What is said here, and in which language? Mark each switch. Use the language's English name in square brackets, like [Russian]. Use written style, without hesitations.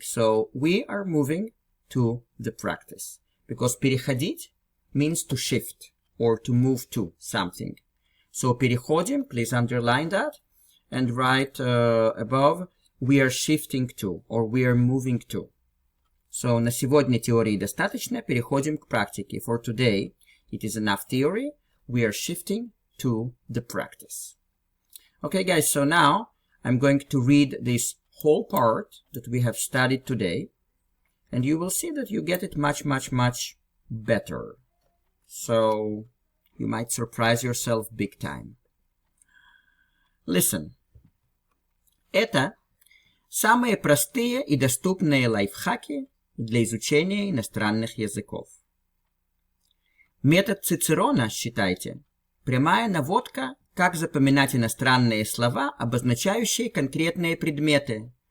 [English] So we are moving to the practice. Because [Russian] переходить [English] means to shift or to move to something. So [Russian] переходим, [English] please underline that and write above, we are shifting to or we are moving to. [Russian] So на сегодня теории достаточно, переходим к практике. [English] For today, it is enough theory, we are shifting to the practice. Okay guys, so now I'm going to read this whole part that we have studied today, and you will see that you get it much better. So you might surprise yourself big time. Listen. [Russian] Это самые простые и доступные лайфхаки для изучения иностранных языков. Метод Цицерона, считайте, прямая наводка, как запоминать иностранные слова, обозначающие конкретные предметы.